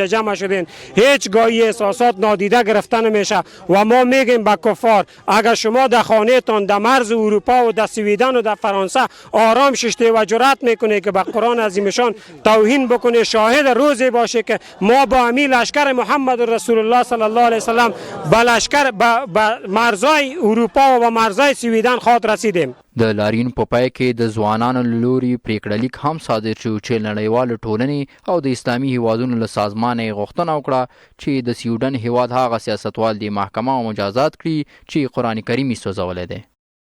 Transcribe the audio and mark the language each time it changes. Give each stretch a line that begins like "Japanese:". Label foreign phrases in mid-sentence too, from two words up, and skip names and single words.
Persian: جمع شدین هیچ گاهی احساسات نادیده گرفته نمیشه و ما میگیم به کفار اگر شما در خانه تان در مرز اروپا و در سویدن و در فرانسه آرام ششته و جرأت میکنه که به قرآن عظیمشان توهین بکنه شاهد روزی باشه که ما با امی لشکر محمد رسول الله
Arabic: صلی الله علیه وسلم
Persian: به مرزای اروپا و مرزای سویدن خاط رسیدیم.
Pashto: د لاریون په پای کې د ځوانانو له لوري پریکړه لیک هم صادر شو چې نړیوالو ټولنې او د اسلامي هیوادونو له سازمانه یې غوښتنه وکړه چې د سویډن هیواد هغه سیاستوال د محکمه او مجازات کړي چې قرآن کریم یې سوځولی دی.